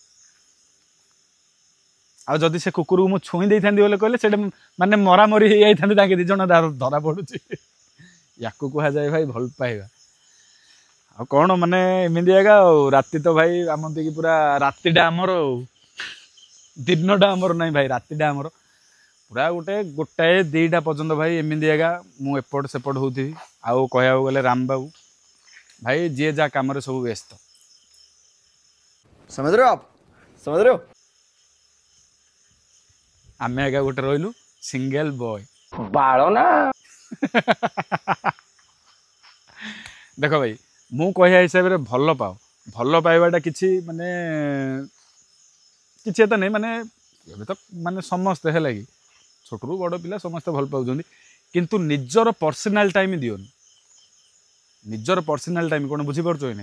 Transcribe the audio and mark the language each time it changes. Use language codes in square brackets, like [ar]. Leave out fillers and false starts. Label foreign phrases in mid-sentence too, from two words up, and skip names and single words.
[or] ଆଉ ଯଦି ସେ କୁକୁରକୁ ମୁଁ ଛୁଇଁ ଦେଇଥାନ୍ତି ବୋଲି କହିଲେ ସେଇଟା ମାନେ ମରାମରି ହେଇଯାଇଥାନ୍ତି ତାଙ୍କେ ଦି ଜଣ ଧରା ପଡୁଛି ୟାକୁ କୁହାଯାଏ ଭାଇ ଭଲ ପାଇବା ଆଉ କଣ ମାନେ ଏମିତି ଆଜ୍ଞା ଆଉ ରାତି ତ ଭାଇ ଆମ ଦେଇକି ପୁରା ରାତିଟା ଆମର ଆଉ ଦିନଟା ଆମର ନାହିଁ ଭାଇ ରାତିଟା ଆମର ପୁରା ଗୋଟାଏ 2ଟା ପର୍ଯ୍ୟନ୍ତ ଭାଇ ଏମିତି ଆଜ୍ଞା ମୁଁ ଏପଟ ସେପଟ ହଉଥିବି ଆଉ କହିବାକୁ ଗଲେ ରାମବାବୁ ଭାଇ ଯିଏ ଯାହା କାମରେ ସବୁ ବ୍ୟସ୍ତ [hi] समझ रहे हो आप समझ रहे हो [or] ଆମେ ଆଜ୍ଞା ଗୋଟେ ରହିଲୁ [en] single boy बाड़ो ना [or] ଦେଖ ଭାଇ ମୁଁ କହିବା ହିସାବରେ ଭଲ ପାଇବାଟା କିଛି ମାନେ କିଛି ଏତେ ନାହିଁ ମାନେ ଏବେ ତ ମାନେ ସମସ୍ତେ ହେଲା କି ଛୋଟରୁ ବଡ଼ ପିଲା ସମସ୍ତେ ଭଲ ପାଉଛନ୍ତି କିନ୍ତୁ ନିଜର [en] personal time [or] ଦିଅନି ନିଜର [en] personal time [or] କ'ଣ ବୁଝିପାରୁଛ କି ନାହିଁ